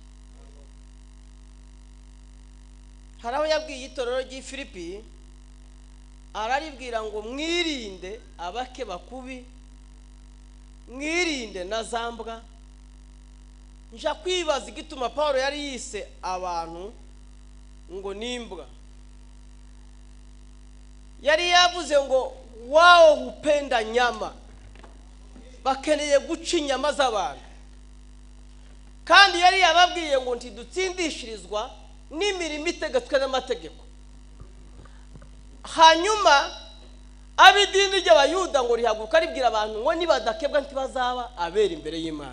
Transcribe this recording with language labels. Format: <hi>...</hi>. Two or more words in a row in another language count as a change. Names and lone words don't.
<rw>Haraho yabwiye itorero ry'Ifilipi araribwira ngo mwirinde abake bakubi, mwirinde na zambwa. Nja kwibaza igituma Paulo yari yise abantu ngo nimbwa. Yari yavuze ngo</rw> <sw>wao hupenda nyama,</sw> <rw>bakeneye guca inyama z'abantu. Kandi yari yababwiye ngo ntidutsindishirizwa n'imirimo itegetswe n'amategeko. Hanyuma abidini ry'abayuda ngo rihaguruka ribwira abantu ngo nibadakebwa ntibazaba abera imbere y'Imana.</rw>